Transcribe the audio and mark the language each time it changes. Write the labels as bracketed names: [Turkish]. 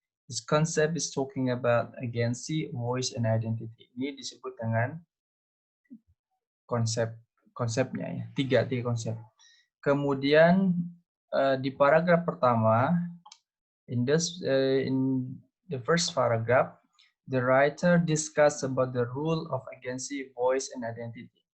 [English] This concept is talking about agency, voice, and identity. [Indonesian] Ini disebut dengan konsepnya ya, tiga konsep. Kemudian di paragraf pertama, [English] in the first paragraph, the writer discuss about the rule of agency, voice, and identity.